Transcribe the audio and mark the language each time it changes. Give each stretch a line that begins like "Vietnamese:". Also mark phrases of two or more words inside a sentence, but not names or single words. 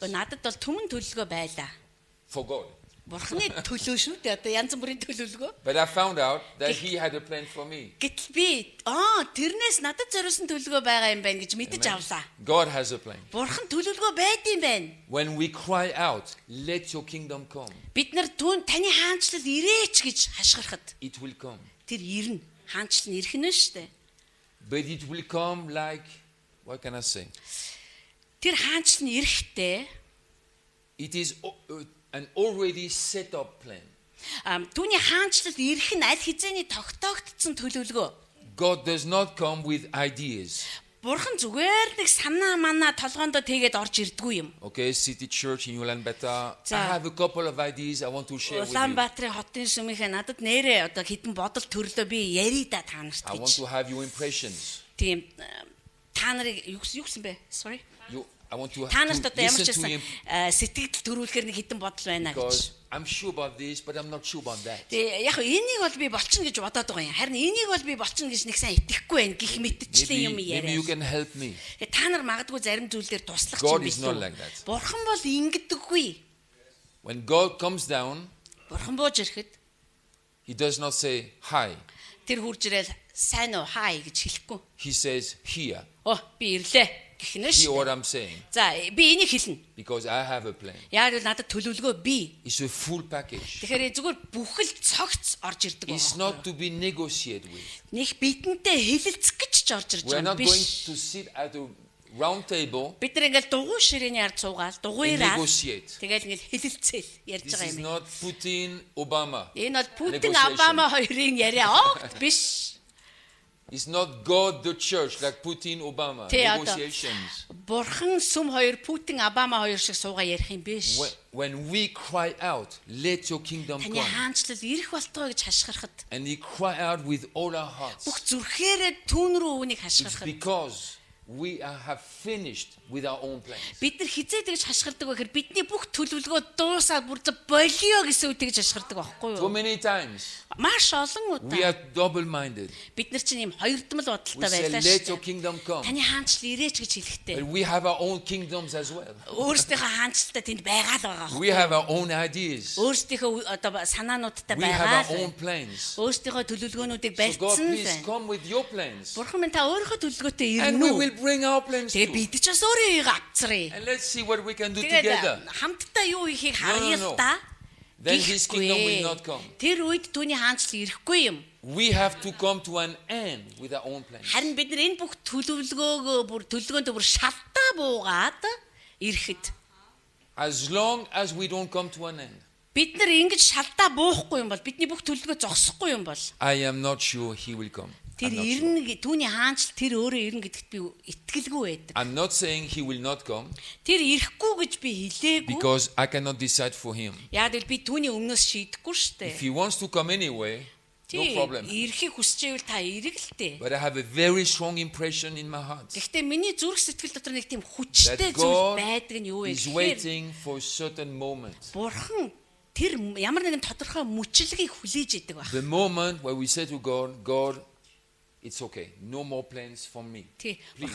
Mongolian: Надад бол түмэн төлөвлөгөө байлаа.
English: for God.
Mongolian: Бурхны төлөө шүү дээ. Одоо янз бүрийн төлөвлөгөө.
English: But I found out that He had a plan for me.
Mongolian: Гэтэл би тэрнээс надад зориулсан төлөвлөгөө байгаа юм байна гэж мэдэж
English: Amen.
Mongolian: авлаа.
English: God has a plan.
Mongolian: Бурхан төлөвлөгөө байдсан байна.
English: When we cry out, let your kingdom come,
Mongolian: Бид нар таны хаанчлал ирээч гэж хашгирахад
English: it will come.
Mongolian: тэр ирнэ. Хаанчлал нь ирэх нь шүү дээ.
English: But it will come like, what can I say?
Mongolian: Тэр хаанчлал нь ирэхдээ
English: It is an already set up plan.
Mongolian: түүний хаанчлал ирэх нь аль хэзээний тогтоогдсон төлөвлөгөө.
English: God does not come with ideas.
Mongolian: Бурхан зүгээр нэг санаа манаа толгоондоо тэгээд орж ирдгүй юм.
English: Okay, City Church in Ulaanbaatar. I
Mongolian: За.
English: have a couple of ideas I want to share with you.
Mongolian: Улаанбаатарын хотын сүмийнхээ надад нэрээ одоо хэдэн бодол төрлөө би ярida та нарт
English: I want
Mongolian: гэж.
English: to have your impressions.
Mongolian: Тийм та нарыг юу гэсэн бэ?
English: Sorry. I want to
Mongolian: Та нарт одоо ямар ч
English: listen to
Mongolian: байсан
English: him
Mongolian: сэтгэл төрүүлэхээр нэг хэдэн бодол байна
English: because
Mongolian: гэж.
English: I'm sure about this, but I'm not sure about that.
Mongolian: Тэгээ яг энийг бол би болчихно гэж бодоод байгаа юм. Харин энийг бол би болчихно гэж нэг сайн итгэхгүй байна. Гэх мэтчлэн юм
English: Maybe you
Mongolian: яриа.
English: can help me.
Mongolian: Та нар магадгүй зарим зүйлээр туслах
English: God
Mongolian: чинь
English: is
Mongolian: биш
English: not
Mongolian: үү?
English: like that.
Mongolian: Бурхан бол ингэдэггүй.
English: When God comes down,
Mongolian: Бурхан бууж ирэхэд
English: He does not say hi.
Mongolian: тэр хурж ирэл сайн уу хай гэж хэлэхгүй.
English: He says here.
Mongolian: Би ирлээ гэх нь
English: Hear what
Mongolian: шүү.
English: I'm saying.
Mongolian: За би энийг хэлнэ.
English: Because I have a plan.
Mongolian: Яг л надад төлөвлөгөө бий.
English: It's a full package.
Mongolian: Тэгэхээр зүгээр бүхэл цогц орж ирдэг
English: It's
Mongolian: байна.
English: not to be negotiated with.
Mongolian: Нэг бидэнтэй хэлэлцэх гэж ч орж ирж
English: We're
Mongolian: байгаа
English: not
Mongolian: юм
English: going
Mongolian: биш.
English: to sit at a round table
Mongolian: Бид нар ингээл дугуй ширээний ард суугаал,
English: and
Mongolian: дугуйраа
English: negotiate.
Mongolian: тэгэл ингээл хэлэлцээл ярьж
English: This
Mongolian: байгаа
English: is
Mongolian: юм.
English: not Putin, Obama.
Mongolian: Энэ бол Путин,
English: Negotiation.
Mongolian: Обама хоёрын яриа биш.
English: It's not God, the church, like Putin, Obama.
Mongolian: Тэ одоо
English: Negotiations.
Mongolian: Бурхан сүм хоёр, Путин, Обама хоёр шиг суугаа ярих юм биш.
English: When we cry out, let your kingdom
Mongolian: Таны
English: come.
Mongolian: хаанчлал ирэх болтгоо гэж хашгирахад
English: And we cry out with all our hearts.
Mongolian: бүх зүрхээрээ түүн рүү үнийг
English: It's
Mongolian: хашгирахад
English: because we have finished with our own plans.
Mongolian: бид нар хизээ тэгж хашгирдаг байхэр бидний бүх төлөвлөгөө дуусаад бүр болио гэсэн үг тэгж хашгирдаг байхгүй
English: So
Mongolian: юу?
English: many times
Mongolian: Маш олон
English: we
Mongolian: удаа
English: are double-minded.
Mongolian: бид нар чинь юм хоёрдмал
English: We
Mongolian: бодолтой
English: say,
Mongolian: байлаа
English: let
Mongolian: шүү.
English: your kingdom come.
Mongolian: Таны хаанчлал ирээч гэж хэлэхдээ
English: But we have our own kingdoms as well.
Mongolian: өөрсдийнхөө хаанчлалтай тэнд байгаа л байгаа.
English: We have our own ideas.
Mongolian: Өөрсдийнхөө одоо санаануудтай
English: We have
Mongolian: байгаа
English: our
Mongolian: л.
English: own plans.
Mongolian: Өөрсдийнхөө төлөвлөгөөнүүдийг
English: So God,
Mongolian: барьцсан
English: please
Mongolian: л.
English: come with your plans.
Mongolian: Бурхан минь та өөрийнхөө төлөвлөгөөтэй
English: And
Mongolian: ирнэ
English: we
Mongolian: үү?
English: will bring our plans
Mongolian: Тэгээ
English: too.
Mongolian: бид ч бас өөрийгөө авцраа.
English: And let's see what we can do
Mongolian: Тэгээд
English: together.
Mongolian: хамтдаа юу хийхийг
English: No,
Mongolian: харъя
English: no.
Mongolian: л та.
English: Then His kingdom will
Mongolian: Гэхгүй.
English: not come.
Mongolian: Тэр үед түүний хаанчлал ирэхгүй юм.
English: We have to come to an end with our own plans.
Mongolian: Харин бид нар энэ бүх төлөвлөгөөнөө бүр шалтаа буугаад ирэхэд
English: As long as we don't come to an end,
Mongolian: бид нар ингэж шалтаа буухгүй юм бол бидний бүх төлөвлөгөө зогсохгүй юм бол
English: I am not sure He will come.
Mongolian: тэр
English: I'm not sure.
Mongolian: ирнэ түүний хаанчлал тэр өөрөө ирнэ гэдэгт би итгэлгүй байдаг.
English: I'm not saying He will not come
Mongolian: Тэр ирэхгүй гэж би хэлээгүй.
English: because I cannot decide for Him.
Mongolian: Яг л би түүний өмнөөс шийдэхгүй шүү
English: If
Mongolian: дээ.
English: He wants to come anyway, no problem.
Mongolian: Ирэхийг хүсэж байвал та ирэх л дээ.
English: But I have a very strong impression in my heart
Mongolian: Гэхдээ миний зүрх сэтгэл дотор нэг тийм хүчтэй
English: that
Mongolian: зүйл
English: God
Mongolian: байдаг нь юу вэ
English: is
Mongolian: гэхээр
English: waiting for a certain moment.
Mongolian: Бурхан тэр ямар нэгэн тодорхой мөчлөгийг хүлээж идэг баг.
English: The moment where we say to God, God, it's okay. No more plans for me.
Mongolian: Тий,
English: Please